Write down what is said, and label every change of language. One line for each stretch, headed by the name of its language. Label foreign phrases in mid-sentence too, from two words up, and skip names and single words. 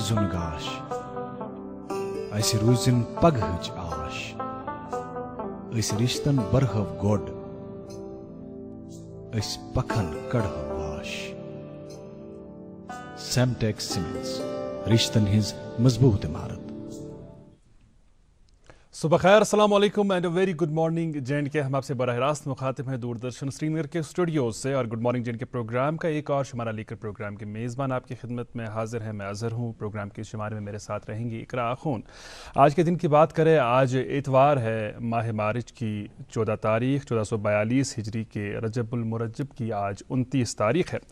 Kashmiri: زُن گاش اسہِ روٗزِن پگہٕچ آش، أسۍ رشتن برہو گۄڈ أسۍ پکھن کڑہو واش۔ سیمٹیک سیمنٹس رشتن ہز مضبوط عمارت۔
Urdu: صبح خیر،
Arabic: السلام علیکم
English: and very good morning J&K۔
Urdu: ہم آپ سے براہ راست مخاطب ہیں دوردرشن سری نگر کے اسٹوڈیوز سے، اور گڈ مارننگ J&K پروگرام کا ایک اور شمارہ لے کر پروگرام کے میزبان آپ کی خدمت میں حاضر ہیں۔ میں اظہر ہوں، پروگرام کے شمارے میں میرے ساتھ رہیں گی اقراء اخون۔ آج کے دن کی بات کریں، آج اتوار ہے، ماہ مارچ کی 14 تاریخ 1442 ہجری کے رجب المرجب کی آج 29 تاریخ ہے۔